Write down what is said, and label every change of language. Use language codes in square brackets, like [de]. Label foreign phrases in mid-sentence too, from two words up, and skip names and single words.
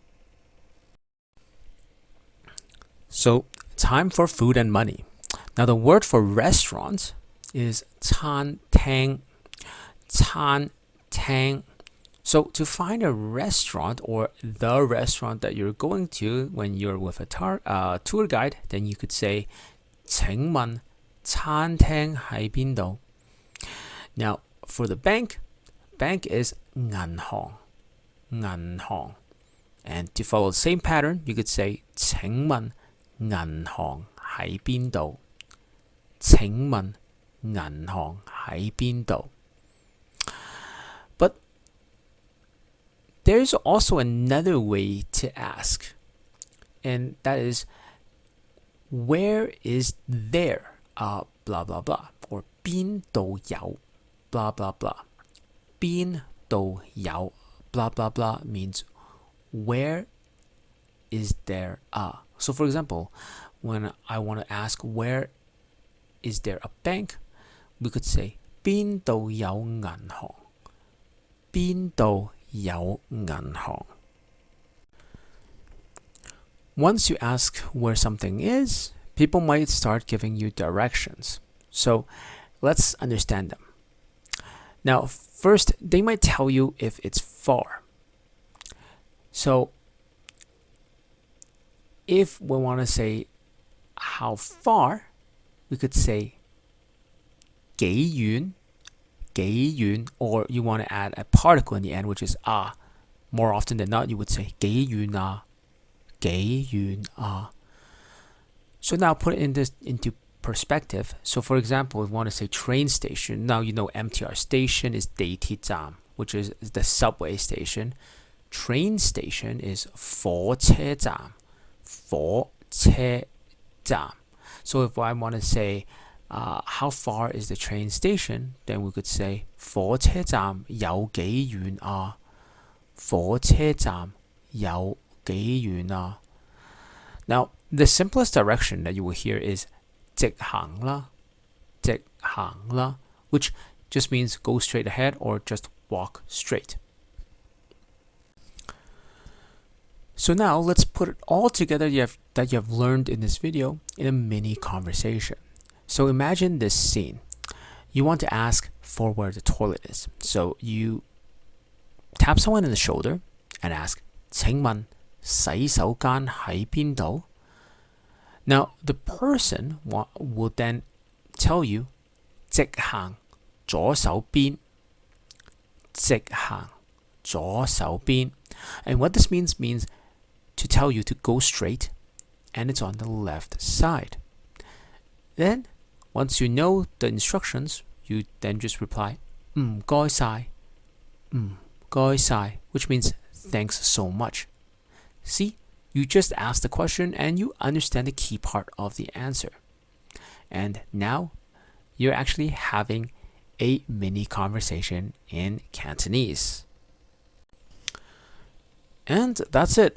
[en] So, time for food and money. Now, the word for restaurant is 餐廳. [yue] 餐廳. [en] So, to find a restaurant or the restaurant that you're going to when you're with a tour guide, then you could say [yue] 請問餐廳喺邊度? [en] Now, for the bank is 銀行. [yue] 銀行. [en] And to follow the same pattern, you could say [yue] 請問銀行喺邊度? 請問銀行喺邊度? [en] But there's also another way to ask, and that is, where is there? Blah blah blah, or [yue] 邊度有? [en] Blah blah blah. [yue] 邊度有? [en] Blah blah blah means where is there a? So for example, when I want to ask where is there a bank, we could say [yue] 邊度有銀行? 邊度有銀行? [en] Once you ask where something is, people might start giving you directions. So let's understand them. Now, first, they might tell you if it's far. So if we want to say how far, we could say [yue] 幾遠, 幾遠, [en] or you want to add a particle in the end, which is ah. More often than not, you would say [yue] 幾遠啊, 幾遠啊. [en] So now put it into perspective. So for example, if we want to say train station, now you know MTR station is 地鐵站, which is the subway station. Train station is [yue] 火車站, 火車站. [en] So if I want to say how far is the train station, then we could say [yue] 火車站有幾遠啊? 火車站有幾遠啊? [en] Now, the simplest direction that you will hear is [yue] 直行啦, 直行啦, [en] which just means go straight ahead or just walk straight. So now let's put it all together that you have learned in this video in a mini conversation. So imagine this scene. You want to ask for where the toilet is. So you tap someone in the shoulder and ask, [yue] 請問洗手間喺邊度? [en] Now, the person will then tell you, [yue] 直行左手邊, 直行左手邊. [en] And what this means to tell you to go straight, and it's on the left side. Then, once you know the instructions, you then just reply, [yue] 唔該晒, 唔該晒, [en] which means thanks so much. See, you just asked the question and you understand the key part of the answer. And now you're actually having a mini conversation in Cantonese. And that's it.